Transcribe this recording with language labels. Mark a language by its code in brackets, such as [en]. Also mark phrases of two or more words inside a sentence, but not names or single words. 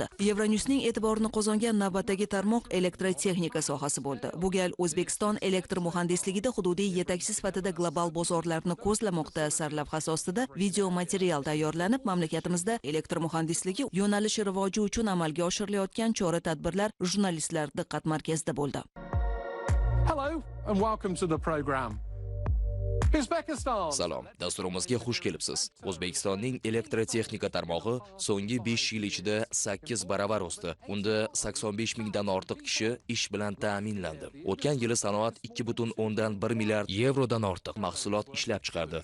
[uz] Euronews'ning e'tiborini qozongan navbatdagi tarmoq elektrotexnika sohasi bo'ldi. Bu gal O'zbekiston elektr muhandisligida hududiy yetakchi sifatida global bozorlarni ko'zlamoqda sarlavhasi ostida video material tayyorlanib, mamlakatimizda elektr muhandisligi yo'nalishi rivoji uchun amalga oshirilayotgan chora-tadbirlar jurnalistlar diqqat markazida bo'ldi. [en] Hello and welcome to the program. [uz] Salom, dasturimizga xush kelibsiz. O'zbekistonning elektrotexnika tarmog'i so'nggi 5 yil ichida 8 baravar o'sdi. Unda 85 mingdan ortiq kishi ish bilan ta'minlandi. O'tgan yili sanoat 2,1 milliard yevrodan ortiq mahsulot ishlab chiqardi.